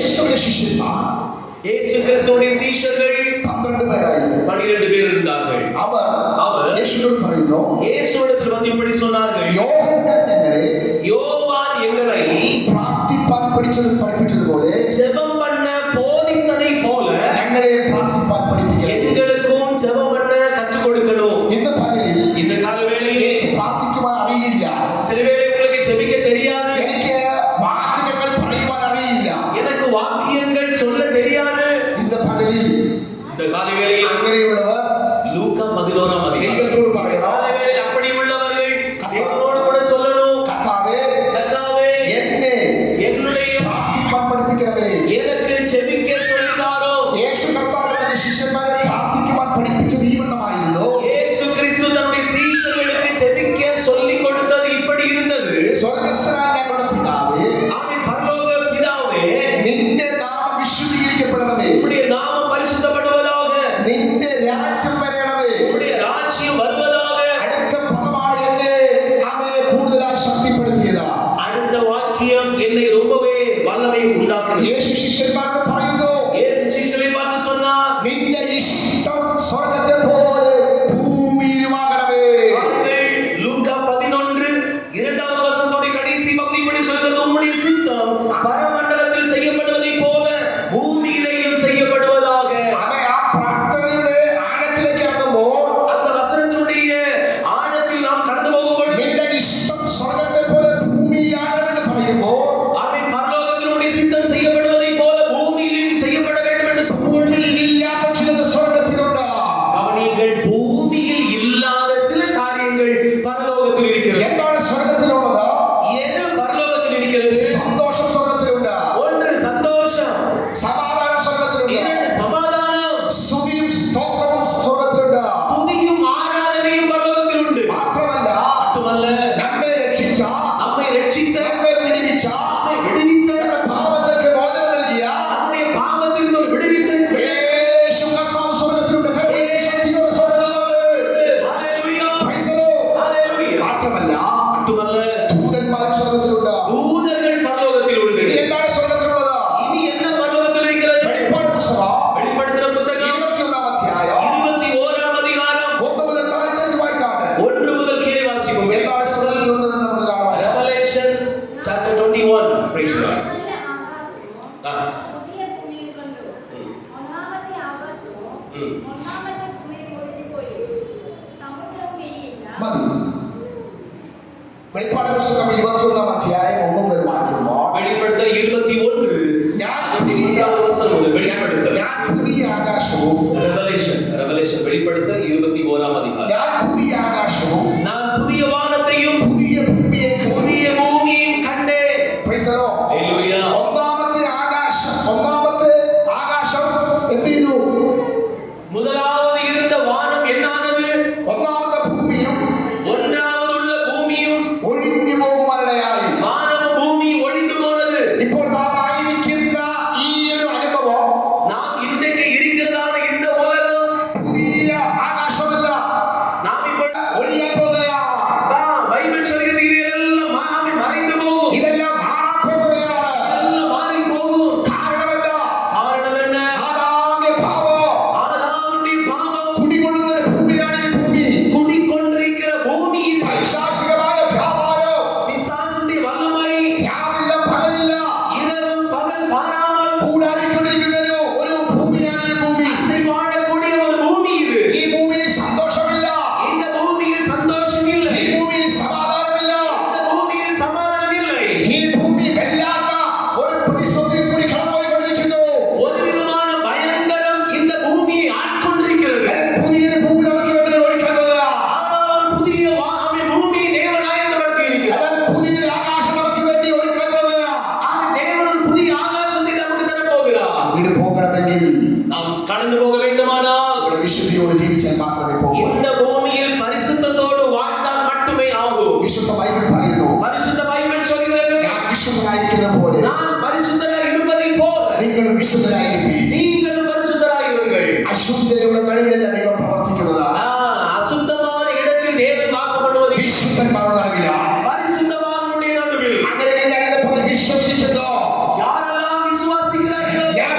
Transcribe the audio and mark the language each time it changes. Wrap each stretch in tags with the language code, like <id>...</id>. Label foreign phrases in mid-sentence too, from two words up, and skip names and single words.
<ml>യേശുവിന്റെ ശിഷ്യന്മാർ</ml> <ta>இயேசு கிறிஸ்துவின் சீஷர்கள்</ta> <ml>12 പേരായിരുന്നു.</ml> <ta>12 பேர் இருந்தார்கள்.</ta> <ml>അവർ യേശുവിനോട് പറയുന്നു,</ml> <ta>இயேசுவிடத்தில் வந்து இப்படி சொன்னார்கள், யோவான் எங்களை</ta> <ml>പ്രാർത്ഥിപ്പാൻ പഠിപ്പിച്ചതുപോലെ</ml> <ta>ஜெபம் பண்ண போதித்ததை போல</ta> <ml>ഞങ്ങളെ പ്രാർത്ഥിപ്പാൻ പഠിപ്പിക്കണം.</ml> <ta>எங்களுக்கும் ஜெபம் பண்ண கற்றுக் கொடுக்கணும். இந்த பகலில் இந்த காலவேளையில்</ta> <ml>പ്രാർത്ഥിക്കുവാൻ അറിയില്ല,</ml> <ta>சில வேளை உங்களுக்கு ஜெபிக்க தெரியாது,</ta> <ml>എനിക്ക് വാചകങ്ങൾ പറയുവാൻ അറിയില്ല,</ml> <ta>எனக்கு வாக்கியங்கள் சொல்ல தெரியாது. இந்த பகலில் இந்த காலவேளையில்</ta> <ml>അങ്ങനെയുള്ളവർ</ml> <ta>லூக்கா 11ஆம் அதிகாரம்</ta> <ml>ദൈവത്തോട് പറയണം,</ml> <ta>காலவேளையில் அப்படி உள்ளவர்கள் தேவனோடு கூட சொல்லணும்,</ta> <ml>കർത്താവേ എന്നെ</ml> <ta>என்னுடைய</ta> <ml>പ്രാർത്ഥിപ്പാൻ പഠിപ്പിക്കണമേ.</ml> <ta>எனக்கு ஜெபிக்க சொல்லிதாரோ.</ta> <ml>യേശു കർത്താവ് തന്റെ ശിഷ്യന്മാരെ പ്രാർത്ഥിക്കുവാൻ പഠിപ്പിച്ചത് ഈ വണ്ണമായിരുന്നു.</ml> <ta>இயேசு கிறிஸ்து தன்னுடைய சீஷர்களுக்கு ஜெபிக்க சொல்லிக் கொடுத்தது இப்படி இருந்தது.</ta> <ml>സ്വർഗ്ഗസ്ഥനായ ഞങ്ങളുടെ പിതാവേ,</ml> <ta>ஆமென். பரலோக பிதாவே,</ta> <ml>നിന്റെ നാമം വിശുദ്ധീകരിക്കപ്പെടണമേ,</ml> <ta>உம்முடைய நாமம் பரிசுத்தப்படுவதாக,</ta> <ml>നിന്റെ രാജ്യം വരണമേ,</ml> <ta>உம்முடைய ராஜ்யம் வருவதாக.</ta> <ml>അടുത്ത പദമാണ് എന്നെ അവയെ കൂടുതലായി ശക്തിപ്പെടുത്തിയത്.</ml> <ta>அடுத்த வாக்கியம் என்னை ரொம்பவே வல்லமை உண்டாக்குது.</ta> <ml>യേശു ശിഷ്യന്മാരോട് പറയുന്നു,</ml> <ta>இயேசு சீஷர்களை பார்த்து சொன்னார்,</ta> <ml>നിന്റെ ഇഷ്ടം സ്വർഗ്ഗത്തെ പോലെ ഭൂമിയിലുമാകണമേ.</ml> <ta>லூக்கா 11 இரண்டாவது வசனத்தோட கடைசி பகுதி இப்படி சொல்கிறது, உம்முடைய சித்தம் பரமண்டலத்தில் செய்யப்படுவதை போல பூமியிலேயும் செய்யப்படுவதாக.</ta> <ml>അവൻ ആ പ്രാർത്ഥനയുടെ ആഴത്തിലേക്ക് ഇറങ്ങുമ്പോൾ,</ml> <ta>அந்த வசனத்தினுடைய ஆழத்தில் நாம் கடந்து போகும்போது,</ta> <ml>നിന്റെ ഇഷ്ടം സ്വർഗ്ഗത്തെ പോലെ ഭൂമിയിലാകണമെന്ന് പറയുമ്പോൾ,</ml> <ta>அவன் பரலோகத்தினுடைய சித்தம் செய்யப்படுவதை போல பூமியிலும் செய்யப்பட வேண்டும் என்று சொல்லும்போது,</ta> <ml>ഭൂമിയിലില്ലാത്ത ചിലത് സ്വർഗ്ഗത്തിലുണ്ട്.</ml> <ta>கவனியுங்கள், பூமியில் இல்லாத சில காரியங்கள் பரலோகத்தில் இருக்கிறது.</ta> <ml>എന്താണ് സ്വർഗ്ഗത്തിലുള്ളത്?</ml> <ta>எது பரலோகத்தில் இருக்கிறது?</ta> <ml>സന്തോഷം സ്വർഗ്ഗത്തിലുണ്ട്,</ml> <ta>ஒன்று சந்தோஷம்,</ta> <ml>സമാധാനം സ്വർഗ്ഗത്തിലുണ്ട്,</ml> <ta>இரண்டு சமாதானம்,</ta> <ml>സ്തുതിയും സ്തോത്രവും സ്വർഗ്ഗത്തിലുണ്ട്.</ml> <ta>துதியும் ஆராதனையும் பரலோகத்தில் உண்டு.</ta> <ml>മാത്രമല്ല,</ml> <ta>மட்டுமல்ல,</ta> <ml>നമ്മെ രക്ഷിച്ച,</ml> <ta>நம்மை ரட்சித்த,</ta> <ml>നമ്മെ വിടുവിച്ച,</ml> <ta>நம்மை விடுவித்த,</ta> <ml>പാപങ്ങൾക്ക് മോചനം നൽകിയ</ml> <ta>நம்முடைய பாவத்திலிருந்து ஒரு விடுவித்து,</ta> <ml>യേശു കർത്താവ് സ്വർഗ്ഗത്തിലുണ്ട്. ശക്തിയോടെ സ്വർഗ്ഗത്തിലുണ്ട്.</ml> <en>ஹalleluya, Praise the Lord. ஹalleluya.</en> <ml>മാത്രമല്ല,</ml> <ta>மட்டுமல்ல,</ta> <ml>ദൂതന്മാർ സ്വർഗ്ഗത്തിലുണ്ട്.</ml> <ta>தூதர்கள் பரலோகத்தில் உண்டு.</ta> <ml>ഇനി എന്താണ് സ്വർഗ്ഗത്തിലുള്ളത്?</ml> <ta>இனி என்ன பரலோகத்தில் இருக்கிறது?</ta> <ml>വെളിപ്പാട് പുസ്തകം</ml> <ta>வெளிப்படுத்தின புத்தகம்</ta> <ml>21 അധ്യായം</ml> <ta>21ஆம் அதிகாரம்</ta> <ml>1 മുതൽ 15 വായിച്ചാട്ടെ.</ml> <ta>1 முதல் கீழே வாசிப்போம்.</ta> <ml>എന്താണ് സ്വർഗ്ഗത്തിലുള്ളതെന്ന് നമുക്ക് കാണാം.</ml> <en>Revelation chapter 21. Praise God.</en> <ml>ആ. പുതിയ ഭൂമിയിൽ കണ്ടു. ഒന്നാമത്തെ ആകാശവും ഒന്നാമത്തെ ഭൂമിയും ഒഴിഞ്ഞുപോയി. സമുദ്രവും ഇനിയില്ല. മതി. വെളിപ്പാട് പുസ്തകം 21 അധ്യായം 1 മുതൽ വായിക്കുമ്പോൾ,</ml> <ta>வெளிப்படுத்தல் 21</ta> <ml>ഞാൻ അതിന്റെ പുതിയ</ml> <ta>1 வசனம் முதல் வெளிப்படுத்தல்.</ta> <ml>ഞാൻ പുതിയ ആകാശവും</ml> <ta>Revelation வெளிப்படுத்தல் 21ஆம் அதிகாரம்.</ta> <ml>ഞാൻ പുതിയ ആകാശവും</ml> <ta>நான் புதிய வானத்தையும்</ta> <ml>പുതിയ ഭൂമിയെ കണ്ടു.</ml> <ta>புதிய பூமியையும் கண்டேன்.</ta> <en>Praise the Lord. Hallelujah.</en> <ml>ഒന്നാമത്തെ ആകാശം എന്ത് ചെയ്തു?</ml> <ta>முதலாவது இருந்த வானம் என்னானது?</ta> <ml>ഒന്നാമത്തെ ഭൂമിയും</ml> <ta>ஒன்றாவது உள்ள பூமியும்</ta> <ml>ഒഴിഞ്ഞു പോകുവാനിടയായി.</ml> <ta>வானமும் பூமி ஒழிந்து போனது.</ta> <ml>ഇപ്പോൾ നാം ആയിരിക്കുന്ന ഈ ഒരു അനുഭവം</ml> <ta>நாம் இன்றைக்கு இருக்கிறதான இந்த உலகம்</ta> <ml>പുതിയ ആകാശമല്ല,</ml> <ta>நாம் இப்போ</ta> <ml>ഒഴിയാൻ പോകുകയാണ്.</ml> <ta>பைபிள் சொல்கிறது இதெல்லாம் மறைந்து போகும்,</ta> <ml>ഇതെല്ലാം മാറാൻ പോകുകയാണ്.</ml> <ta>இதெல்லாம் மாறி போகும்.</ta> <ml>കാരണമെന്താ?</ml> <ta>காரணம் என்ன?</ta> <ml>ആദാമ്യ പാപം</ml> <ta>ஆதாமுடைய பாவம்</ta> <ml>കുടികൊള്ളുന്ന ഒരു ഭൂമിയാണ് ഈ ഭൂമി.</ml> <ta>குடிக்கொண்டிருக்கிற பூமி இது.</ta> <ml>പൈശാചികമായ വ്യാപാരം,</ml> <ta>பிசாசுடைய வல்லமை</ta> <ml>രാവില്ല പകലില്ല</ml> <ta>இரவு பகல் பாராமல்</ta> <ml>കൂടാടിക്കൊണ്ടിരിക്കുന്ന ഒരു ഭൂമിയാണ് ഈ ഭൂമി.</ml> <ta>அசைவாடக்கூடிய ஒரு பூமி இது.</ta> <ml>ഈ ഭൂമിയിൽ സന്തോഷമില്ല,</ml> <ta>இந்த பூமியில் சந்தோஷம் இல்லை,</ta> <ml>ഈ ഭൂമിയിൽ സമാധാനമില്ല,</ml> <ta>இந்த பூமியில் சமாதானம் இல்லை.</ta> <ml>ഈ ഭൂമി വല്ലാത്ത ഒരു പ്രതിസന്ധിയിൽ കൂടി കടന്നുപോയിക്കൊണ്ടിരിക്കുന്നു.</ml> <ta>ஒரு விதமான பயங்கரம் இந்த பூமியை ஆட்கொண்டிருக்கிறது.</ta> <ml>പുതിയൊരു ഭൂമി നമുക്ക് വേണ്ടി ഒരുക്കാൻ പോകുകയാണ്.</ml> <ta>ஆனால் ஒரு புதிய பூமியை தேவன் ஆயத்தப்படுத்தி இருக்கிறார்.</ta> <ml>എന്നാൽ പുതിയൊരു ആകാശം നമുക്ക് വേണ്ടി ഒരുക്കാൻ പോകുകയാണ്.</ml> <ta>தேவன் ஒரு புதிய ஆகாசத்தை நமக்கு தரப்போகிறார்.</ta> <ml>അങ്ങോട്ട് പോകണമെങ്കിൽ</ml> <ta>நாம் கடந்து போக வேண்டுமானால்</ta> <ml>ഇവിടെ വിശുദ്ധിയോട് ജീവിച്ചാൽ മാത്രമേ പോകൂ.</ml> <ta>இந்த பூமியில் பரிசுத்தத்தோடு வாழ்ந்தால் மட்டுமே ஆகும்.</ta> <ml>വിശുദ്ധ ബൈബിൾ പറയുന്നു,</ml> <ta>பரிசுத்த பைபிள் சொல்கிறது,</ta> <ml>ഞാൻ വിശുദ്ധനായിരിക്കുന്ന പോലെ</ml> <ta>நான் பரிசுத்தராய் இருப்பதைப் போல</ta> <ml>നിങ്ങളും വിശുദ്ധരായിരിക്കും.</ml> <ta>நீங்களும் பரிசுத்தராய் இருங்கள்.</ta> <ml>അശുദ്ധരുടെ നടുവിലല്ല ദൈവം പ്രവർത്തിക്കുന്നത്,</ml> <ta>அசுத்தமான இடத்தில் தேவன் வாசப்படுவது</ta> <ml>വിശുദ്ധന്മാരുടെ നടുവിലാണ്.</ml> <ta>பரிசுத்தவான்களுடைய நடுவில்.</ta> <ml>അങ്ങനെ ഞാൻ ഇന്നിപ്പോൾ വിശ്വസിക്കുന്നു.</ml> <ta>யாரெல்லாம் விசுவாசிக்கிறார்களோ</ta>